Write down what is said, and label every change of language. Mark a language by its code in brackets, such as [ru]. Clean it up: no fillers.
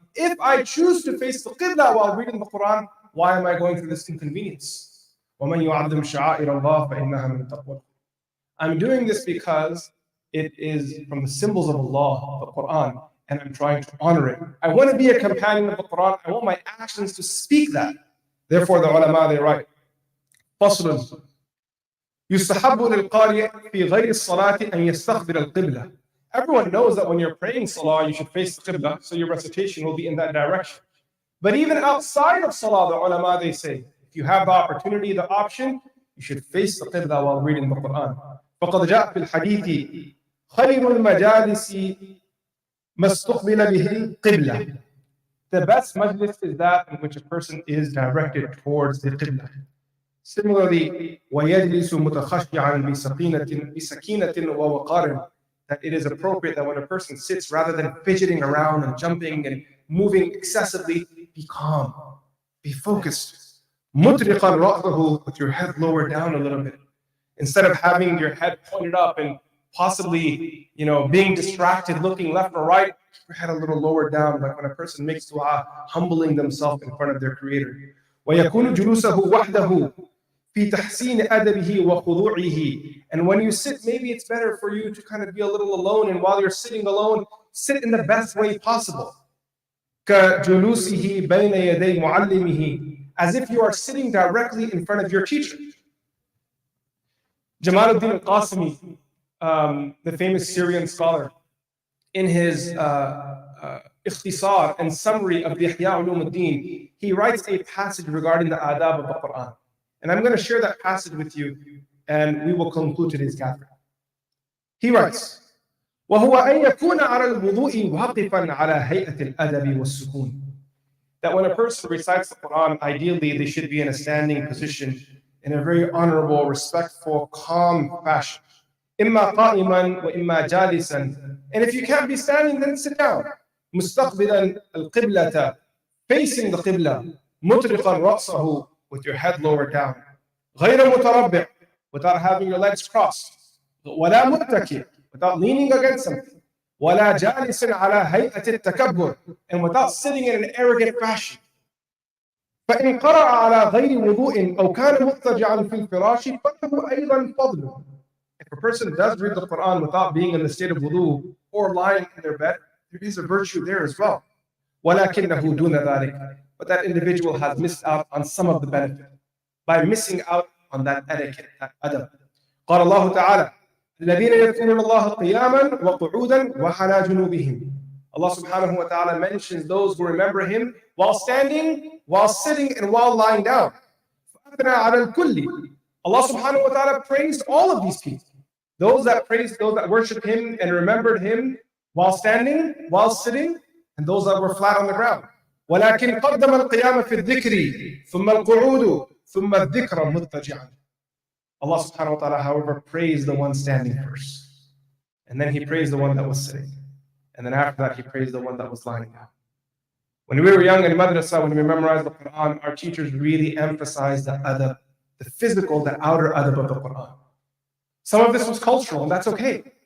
[en] If I choose to face the Qibla while reading the Quran, why am I going through this inconvenience? [ar] وَمَنْ يُعَظِّمْ شَعَائِرَ اللَّهِ فَإِنَّهَا مِنْ تَقْوَى. [en] I'm doing this because it is from the symbols of Allah, the Quran, and I'm trying to honor it. I want to be a companion of the Quran. I want my actions to speak that. Therefore, the ulama, they write, [ar] فصل يستحب للقارئ في غير الصلاة أن يستقبل القبلة. [en] Everyone knows that when you're praying salah, you should face the qibla, so your recitation will be in that direction. But even outside of salah, the ulama, they say, if you have the opportunity, the option, you should face the qibla while reading the Quran. [ar] فقد جاء في الحديث خير المجالس ما استقبل به القبلة. [en] The best majlis is that in which a person is directed towards the qibla. Similarly, [ar] وَيَجْلِسُ مُتَخَشِّعًا بِسَكِينَةٍ وَوَقَارٍ, [en] that it is appropriate that when a person sits, rather than fidgeting around and jumping and moving excessively, be calm, be focused. [ar] مُطْرِقًا رَأْسَهُ, [en] with your head lowered down a little bit. Instead of having your head pointed up and possibly, being distracted, looking left or right, keep your head a little lower down, like when a person makes dua, humbling themselves in front of their Creator. [ar] وَيَكُونُ جُلُوسَهُ وَحْدَهُ في تحسين أدبه وخضوعه. [en] And when you sit, maybe it's better for you to kind of be a little alone, and while you're sitting alone, sit in the best way possible. [ar] كجلوسه بين يدي معلمه, [en] as if you are sitting directly in front of your teacher. Jamaluddin al-Qasimi, the famous Syrian scholar, in his ikhtisar and summary of the Ihya Ulumuddin, he writes a passage regarding the adab of the Quran. And I'm going to share that passage with you, and we will conclude today's gathering. He writes, [ar] وَهُوَ أَن يَكُونَ عَلَى الْوُضُوءِ وَاقِفًا عَلَى هَيْئَةِ الْأَدَبِ وَالسُّكُونِ. [en] That when a person recites the Quran, ideally they should be in a standing position, in a very honorable, respectful, calm fashion. [ar] إِمَّا قَائِمًا وَإِمَّا جَالِسًا. [en] And if you can't be standing, then sit down. [ar] مُسْتَقْبِلًا الْقِبْلَةَ, [en] facing the qibla. [ar] مُطْرِقًا رَأْسَهُ, [en] with your head lowered down. [ar] غَيْرَ مُتَرَبِّعٍ, [en] without having your legs crossed. [ar] وَلَا مُتَّكِئٍ, [en] without leaning against something. [ar] وَلَا جَالِسٍ عَلَى هَيْئَةِ التَّكَبُّرِ, [en] and without sitting in an arrogant fashion. [ar] فَإِنْ قَرَأَ عَلَى غَيْرِ وُضُوءٍ أَوْ كَانَ مُضْطَجِعًا فِي الْفِرَاشِ فَلَهُ أَيْضًا فَضْلٌ. [en] If a person does read the Quran without being in the state of wudu or lying in their bed, there is a virtue there as well. [ar] وَلَكِنَّهُ دُونَ ذَلِكَ, [en] but that individual has missed out on some of the benefit by missing out on that etiquette, that adab. [ar] قال الله تعالى الذين يذكرون الله قياما وقعودا وعلى جنوبهم. [en] Allah subhanahu wa ta'ala mentions those who remember Him while standing, while sitting, and while lying down. [ar] فَأَثْنَى عَلَى الْكُلِّ. [en] Allah subhanahu wa ta'ala praised all of these people. Those that praised, those that worshiped Him and remembered Him while standing, while sitting, and those that were flat on the ground. [ar] ولكن قدم القيام في الذكر ثم القعود ثم الذكر مضطجعا. [en] Allah subhanahu wa ta'ala, however, praised the one standing first. And then He praised the one that was sitting. And then after that, He praised the one that was lying down. When we were young in madrasa, when we memorized the Quran, our teachers really emphasized the adab, the physical, the outer adab of the Quran. Some of this was cultural, and that's okay.